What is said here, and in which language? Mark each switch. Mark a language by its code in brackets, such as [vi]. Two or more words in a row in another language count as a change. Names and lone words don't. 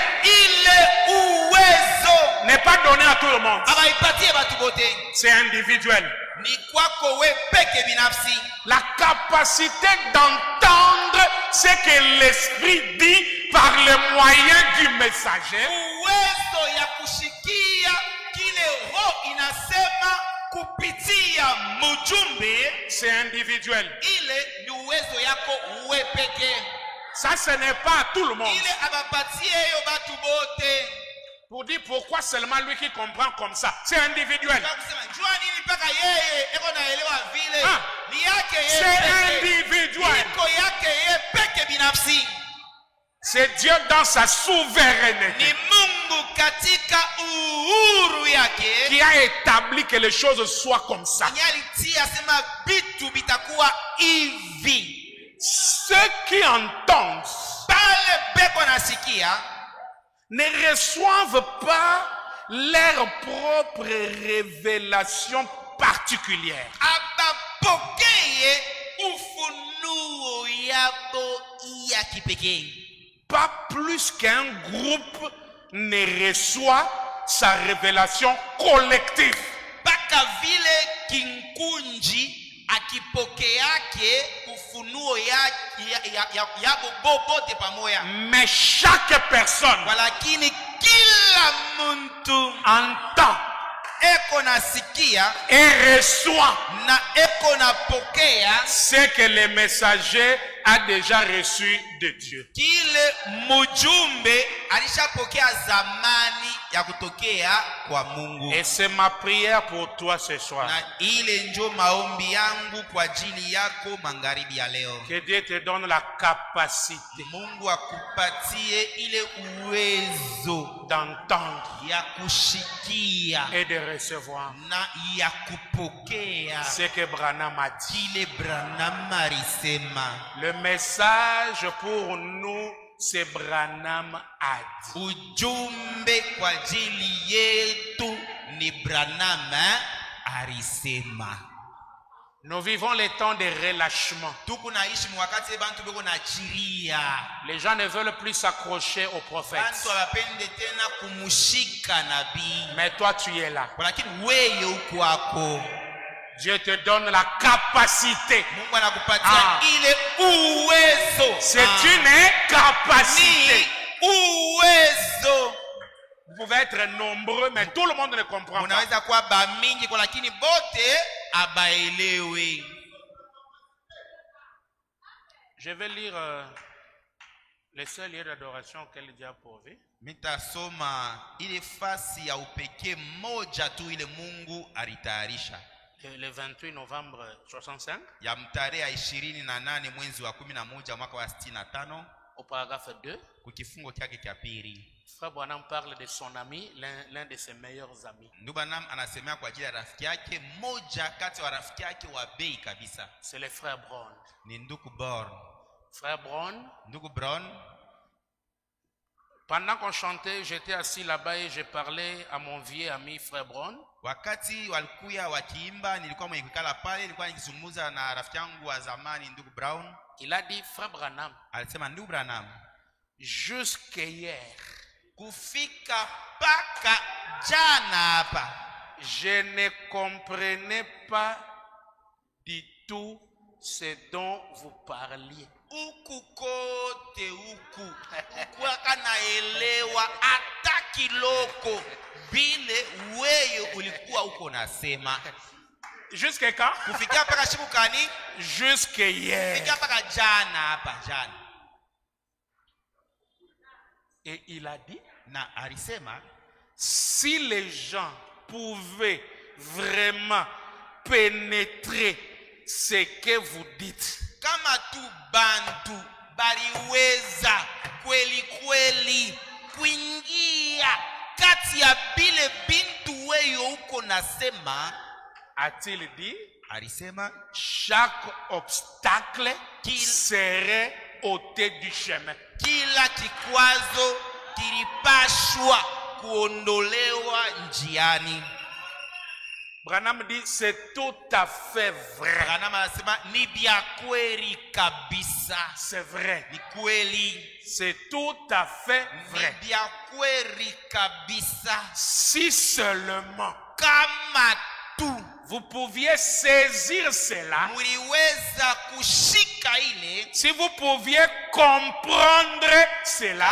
[sw] Ile uwezo [fr] n'est pas donnée à tout le monde. [sw] abaipatie batu bote, [fr] C'est individuel. [sw] ni kwako we peke binafsi. [fr] La capacité d'entendre ce que l'Esprit dit par le moyen du messager. [sw] Uwezo ya kushikia kile roho inasema kupitia mujumbe, [fr] C'est individuel. [sw] ile ni uwezo yako we peke. [fr] Ça, ce n'est pas à tout le monde. [sw] Ile abapatie yo batu bote. [fr] Pour dire pourquoi seulement lui qui comprend comme ça. C'est individuel. [sw] Kusema jua nini mpaka yeye eko naelewa vile. Ah, Ni yake yeye [fr] c'est [sw] peke. [fr] individuel. [sw] Iko yake yeye peke binafsi. [fr] C'est Dieu dans sa souveraineté [sw] Ni Mungu katika uhuru yake [fr] qui a établi que les choses soient comme ça. [sw] alitia sema vitu bitakuwa hivi. [fr] Ceux qui entendent [sw] Pale beko nasikia [fr] ne reçoivent pas leur propre révélation particulière. [sw] abapokeye ufunuo yabo ya kipekee. [fr] Pas plus qu'un groupe ne reçoit sa révélation collective. [sw] Mpaka vile kinkunji akipokeake ufunuo yabo bobote pamoja. [fr] Mais chaque personne [sw] Walakini kila muntu [fr] entend [sw] eko nasikia [fr] et reçoit [sw] na eko napokea [fr] ce que le messager a déjà reçu de Dieu. [sw] kile mujumbe alishapokea zamani ya kutokea kwa Mungu. [fr] Et c'est ma prière pour toi ce soir. [sw] Na ile njo maombi yangu kwa ajili yako magharibi ya leo. [fr] Que Dieu te donne la capacité [sw] Mungu akupatie ile uwezo [fr] d'entendre [sw] ya kushikia [fr] et de recevoir [sw] na ya kupokea [fr] ce que Branham a dit. [sw] kile Branham alisema. [fr] Le message pour nous, c'est Branham a dit. [sw] Ujumbe kwa ajili yetu ni Branham alisema. [fr] Nous vivons les temps de relâchement. [sw] Tuko naishi mwakati bantu beko na chiria. [fr] Les gens ne veulent plus s'accrocher aux prophètes. [sw] Bantu wapende tena kumushika nabii. [fr] Mais toi, tu es là. [sw] Lakini wewe uko wako. [fr] Dieu te donne la capacité. [sw] Mungu anakupatia ile uwezo. [fr] C'est une capacité. [sw] Ni uwezo. [fr] Vous pouvez être nombreux, mais tout le monde ne comprend pas. [sw] Unaweza kuwa bamingi kwa lakini bote abaelewe. [fr] Je vais lire Le seul lieu d'adoration auquel Dieu a pourvu, [sw] Mitasoma ile fasi ya upekee moja tu ile Mungu alitayarisha. [fr] le 28 novembre 65, [sw] Ya mtarehe 28 mwezi wa 11 mwaka wa 65 [fr] au paragraphe 2, [sw] kukifungo chake cha pili. [fr] Frère Branham parle de son ami, l'un de ses meilleurs amis. [sw] Ndugu Branham anasemea kwa ajili ya rafiki yake moja kati wa rafiki yake wa bei kabisa. [fr] C'est le frère Brown. [sw] Ni ndugu Born. [fr] Frère Brown, [sw] Ndugu Brown, [fr] pendant qu'on chantait, j'étais assis là-bas et je parlais à mon vieux ami frère Brown. [sw] wakati walikuya wakiimba nilikuwa mwenye kukala pale, nilikuwa nikizungumza na rafiki yangu wa zamani ndugu Brown. [fr] Il a dit, frère Branham, [sw] Alisema ndugu Branham, [fr] jusqu'hier, [sw] kufika paka jana hapa [fr] je ne comprenais pas du tout ce dont vous parliez. [sw] huku kote huku ukuwaka naelewa hata kiloko bile wewe ulikuwa uko nasema. [fr] Jusqu'à quand? [sw] Kufikia paka siku kani? [fr] Jusqu'hier. [sw] Kufikia paka jana hapa jana. [fr] Et il a dit, [sw] Na alisema [fr] si les gens pouvaient vraiment pénétrer ce que vous dites, [sw] kama tu bantu baliweza kweli kweli kuingia kati ya bile bintu weyo uko nasema, [fr] a-t-il dit, [sw] alisema [fr] chaque obstacle serait ôté du chemin. [sw] kila kikwazo kilipashwa kuondolewa njiani. [fr] Branham dit, c'est tout à fait vrai. [sw] Branham anasema ni bya kweli kabisa. [fr] C'est vrai. [sw] Ni kweli. [fr] C'est tout à fait vrai. [sw] Ni bya kweli kabisa. [fr] Si seulement [sw] kama tu [fr] vous pouviez saisir cela, [sw] muliweza kushika ile, [fr] si vous pouviez comprendre cela,